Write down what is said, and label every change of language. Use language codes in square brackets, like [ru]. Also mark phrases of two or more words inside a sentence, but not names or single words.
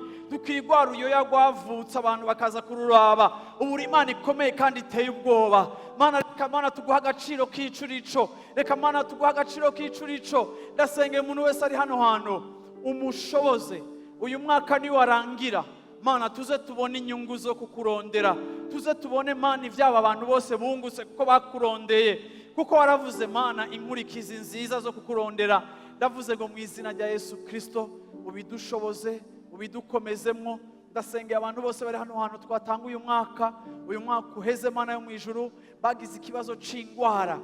[rn] Tukigwa ruyoya rwavutse abantu bakaza kururaba, ubu uri Imana ikomeye kandi iteye ubwoba. Mana reka Mana tuguha agaciro k'icurico, reka Mana tuguha agaciro k'icurico. Ndasengeye umuntu wese ari hano hantu umushoboze uyu mwaka ni warangira Mana tuze tubone inyungu zo kukurondera, tuze tubone Mana ivyaba abantu bose bungutse kuko bakurondeye, kuko waravuze Mana inkurikizi nziza zo kukurondera. Ndavuze ngo mu izina rya Yesu Kristo ubidushoboze, ubidukomezemo. Ndasengeye abantu bose bari hano hantu twatanga uyu mwaka uheze Mana yo mu ijuru bagize ikibazo c'ingwara.